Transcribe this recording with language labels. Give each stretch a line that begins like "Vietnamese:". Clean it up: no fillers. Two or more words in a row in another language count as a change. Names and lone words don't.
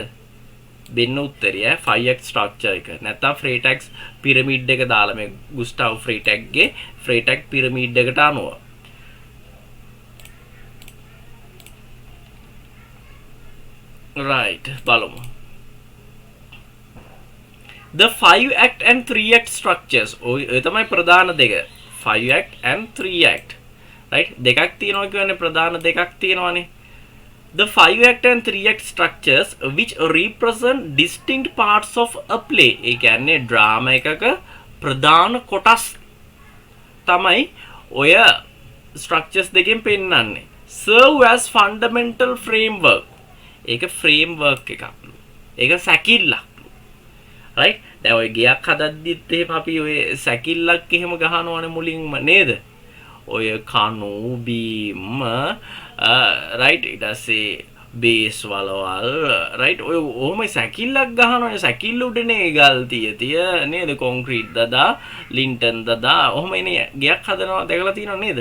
Sinhala: දෙන්න උත්තරය
English: 5-act structure
Sinhala: එක. නැත්නම් ෆ්‍රේටැග්ස් පිරමිඩ් එක දාලා මේ ගුස්ටාව් ෆ්‍රේටැග්ගේ ෆ්‍රේටැග් පිරමිඩ් එකට අනුව. right බලමු.
English: The 5-act and 3-act structures.
Sinhala: ඔය තමයි ප්‍රධාන දෙක.
English: 5-act and 3-act.
Sinhala: right දෙකක් තියෙනවා කියන්නේ ප්‍රධාන දෙකක් තියෙනවානේ.
English: The 5-act and 3-act structures which represent distinct parts of a play.
Sinhala: ඒ කියන්නේ drama එකක ප්‍රධාන කොටස් තමයි ඔය structures දෙකෙන් පෙන්නන්නේ.
English: Serve as fundamental framework.
Sinhala: ඒක framework එකක්. ඒක සැකිල්ලක්. right දැන් ඔය ගයක් හදද්දිත් එහෙම අපි ඔය සැකිල්ලක් එහෙම ගහනවනේ මුලින්ම නේද? ඔය කණු
English: beam right
Sinhala: ඊට පස්සේ බේස් වලවල් රයිට් ඔය ඔහොම සැකිල්ලක් ගහනවනේ සැකිල්ල උඩනේ ගල් තිය නේද කොන්ක්‍රීට් දදා ලින්ටන් දදා ඔහොම එනේ ගයක් හදනවා දැකලා තියෙනව නේද?